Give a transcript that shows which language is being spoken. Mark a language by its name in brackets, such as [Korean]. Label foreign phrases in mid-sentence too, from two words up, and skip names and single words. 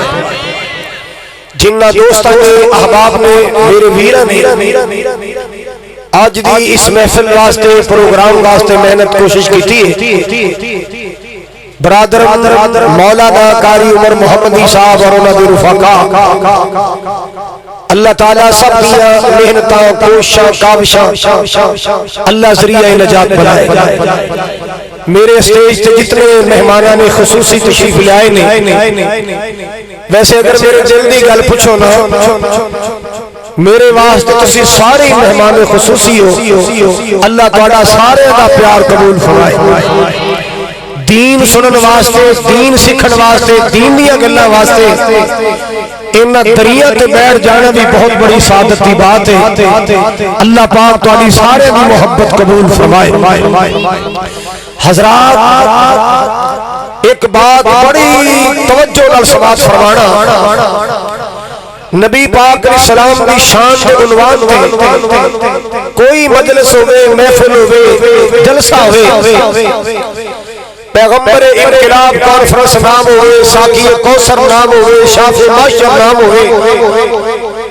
[Punjabi] جنہ دوستان نے احباب نے میرے ویرہ نے آج دی اس محفل واسطے پروگرام واسطے محنت کوشش کی تھی، برادر مولانا قاری عمر محمدی صاحب اور انہاں دے رفقا، اللہ تعالیٰ سب دیا محنتاں کوششاں کاوشاں اللہ ذریعہ نجات بنائے۔ میرے اسٹیج تے جتنے مہمانان نے خصوصی تشریف لائے نے، ویسے اگر میرے جلدی گل پوچھو نا میرے واسطے تسی سارے مہمان خصوصی ہو، اللہ تعالیٰ سارے دا پیار قبول فرمائے۔ دین سنن واسطے، دین سکھن واسطے، دین دیا گلہ واسطے انہ دریا تے بیٹھ جانا بھی [Urdu] بہت بڑی سعادت کی بات ہے۔ [Punjabi] اللہ پاک تعالی سارے دی محبت قبول فرمائے۔ حضرات ایک بات بڑی توجہ نال سماعت فرمانا، نبی پاک [Arabic] علیہ السلام [Urdu] کی شان کے عنوان [Punjabi] تے کوئی مجلس ہوئے، محفل ہوئے، جلسہ ہوئے، پیغمبر انقلاب کانفرنس نام ہوئے، ساقی کوثر نام ہوئے، شافع معاشر نام ہوئے،